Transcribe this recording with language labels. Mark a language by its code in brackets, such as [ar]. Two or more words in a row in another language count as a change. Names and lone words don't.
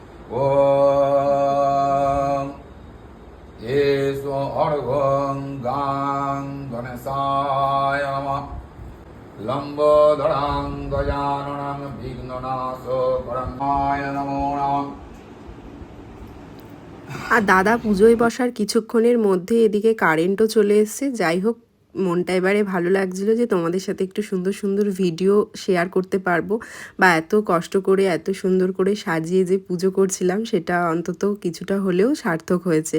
[sa] ओम् येसु अर्घम् गङ् गणेशाय नम लम्बोदरम् गजाननम् विघ्ननासो परमाय नमो नम। [bn] আর দাদা পুজোয় বসার কিছুক্ষণের মধ্যে এদিকে কারেন্টও চলে এসছে। যাই হোক, মনটা এবারে ভালো লাগছিল যে তোমাদের সাথে একটু সুন্দর সুন্দর ভিডিও শেয়ার করতে পারবো, বা এত কষ্ট করে এত সুন্দর করে সাজিয়ে যে পুজো করছিলাম সেটা অন্তত কিছুটা হলেও সার্থক হয়েছে।